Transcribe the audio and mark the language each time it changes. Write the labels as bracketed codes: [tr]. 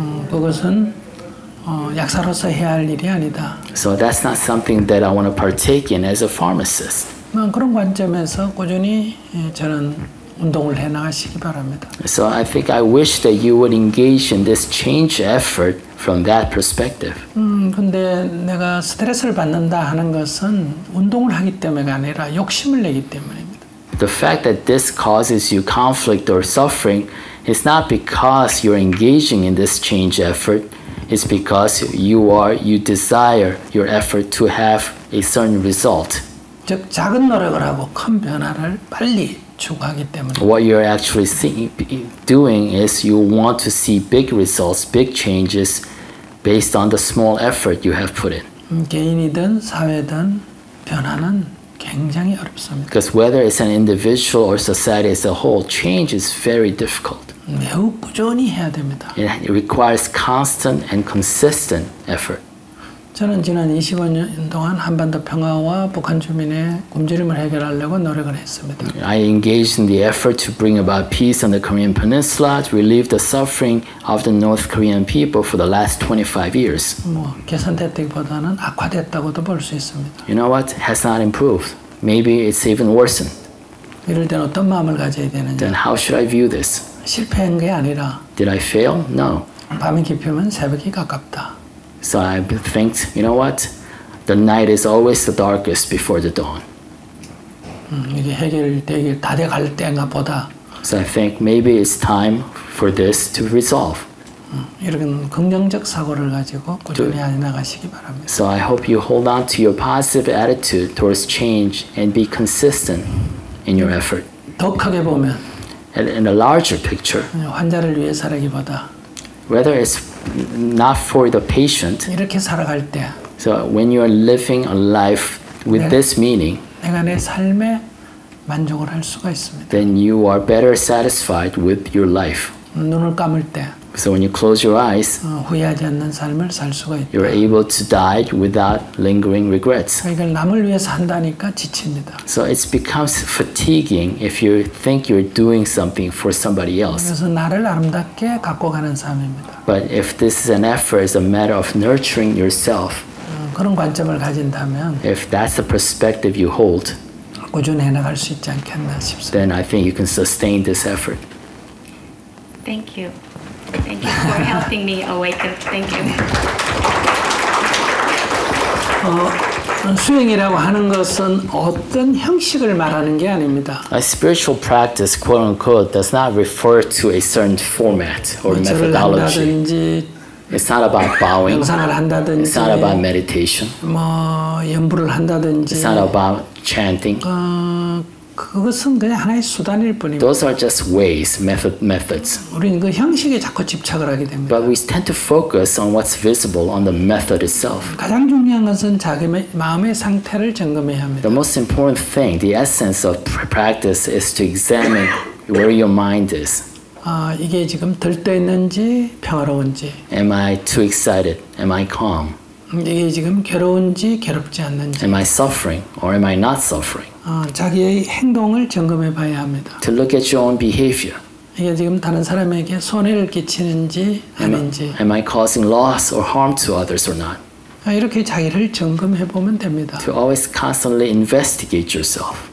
[ko] 그것은 약사로서 해야 할 일이 아니다. [en] So that's not something that I want to partake in as a pharmacist. [ko] 그런 관점에서 꾸준히 저는 운동을 해 나가시기 바랍니다. [en] So I think I wish that you would engage in this change effort from that perspective. [ko] 근데 내가 스트레스를 받는다 하는 것은 운동을 하기 때문에가 아니라 욕심을 내기 때문입니다. [en] The fact that this causes you conflict or suffering is not because you're engaging in this change effort. It's because you desire your effort to have a certain result. [ko] 즉 작은 노력을 하고 큰 변화를 빨리 추구하기 때문에. [en] What you're actually doing is you want to see big results, big changes based on the small effort you have put in. [ko] 개인이든 사회든 변화는 굉장히 어렵습니다. [en] Because whether it's an individual or society as a whole, change is very difficult. [ko] 매우 꾸준히 해야 됩니다. [en] It requires constant and consistent effort. [ko] 저는 지난 25년 동안 한반도 평화와 북한 주민의 굶주림을 해결하려고 노력을 했습니다. [en] I engaged in the effort to bring about peace on the Korean Peninsula, to relieve the suffering of the North Korean people for the last 25 years. [ko] 개선됐다기보다는 악화됐다고도 볼 수 있습니다. [en] You know what? Has not improved. Maybe it's even worsened. [ko] 이럴 때는 어떤 마음을 가져야 [en] Then [ko] 되느냐? [en] how should I view this? [ko] 실패한 게 아니라 [en] Did I fail? No. [ko] 밤이 깊으면 새벽이 가깝다. [en] So I think, you know what? The night is always the darkest before the dawn. [ko] 이게 해결되길 다 돼갈 때인가 보다. [en] So I think maybe it's time for this to resolve. [ko] 이런 긍정적 사고를 가지고 꾸준히 해 나가시기 바랍니다. [en] So I hope you hold on to your positive attitude towards change and be consistent in your effort. [ko] 더 크게 보면 [en] In a larger picture, [ko] 환자를 위해 살기보다 [en] whether it's not for the patient, [ko] 이렇게 살아갈 때 [en] so when you're living a life with this meaning, [ko] 내가 내 삶에 만족을 할 수가 있습니다. [en] then you are better satisfied with your life. [ko] 눈을 감을 때 [en] So when you close your eyes, [ko] 후회하지 않는 삶을 살 수가 있다. [en] you're able to die without lingering regrets. [ko] 이걸 남을 위해서 한다니까 지칩니다. [en] So it becomes fatiguing if you think you're doing something for somebody else. [ko] 그래서 나를 아름답게 갖고 가는 삶입니다. [en] But if this is an effort, it's a matter of nurturing yourself. [ko] 그런 관점을 가진다면 [en] If that's the perspective you hold, [ko] 꾸준히 해나갈 수 있지 않겠나 싶습니다. [en] then I think you can sustain this effort. Thank you. Thank you for helping me awaken. Thank you. [ko] 수행이라고 하는 것은 어떤 형식을 말하는 게 아닙니다. [en] A spiritual practice, quote unquote, does not refer to a certain format or [ko] 절을 [en] methodology. [ko] 한다든지 [en] It's not about bowing. [ko] 명상을 한다든지 [en] It's not about meditation. [ko] 연부를 한다든지 [en] It's not about chanting. [ko] 그것은 그냥 하나의 수단일 뿐입니다. [en] Those are just ways, methods. [ko] 우리는 그 형식에 자꾸 집착을 하게 됩니다. [en] But we tend to focus on what's visible, on the method itself. [ko] 가장 중요한 것은 자기 마음의 상태를 점검해야 합니다. [en] The most important thing, the essence of practice, is to examine where your mind is. [ko] 이게 지금 들떠 있는지 평화로운지, [en] Am I too excited? Am I calm? [ko] 이게 지금 괴로운지 괴롭지 않는지, [en] Am I suffering or am I not suffering? [ko] 자기의 행동을 점검해 봐야 합니다. [en] To look at your own behavior. [ko] 이게 지금 다른 사람에게 손해를 끼치는지 아닌지, [en] Am I causing loss or harm to others or not? [ko] 이렇게 자기를 점검해 보면 됩니다. [en] To always constantly investigate yourself.